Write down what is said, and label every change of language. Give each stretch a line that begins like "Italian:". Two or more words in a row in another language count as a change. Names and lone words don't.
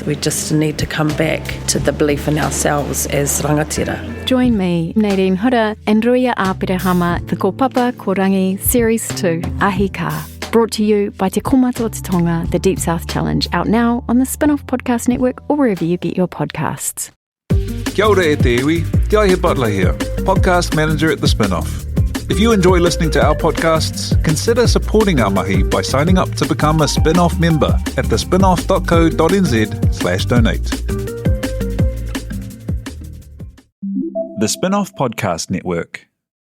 English: We just need to come back to the belief in ourselves as rangatira. Join me, Nadine Hura, and Ruia Āpirehama, the Kōpapa Korangi Series 2, Ahi Ka. Brought to you by Te Komatu o Te Tonga, the Deep South Challenge, out now on the Spin-Off Podcast Network or wherever you get your podcasts.
Māori: Kia ora e te iwi,
English: Te Aihe Butler here, podcast manager at The Spin-Off. If you enjoy listening to our podcasts, consider supporting our mahi by signing up to become a Spin-Off member at thespinoff.co.nz/donate. The Spin-Off Podcast Network.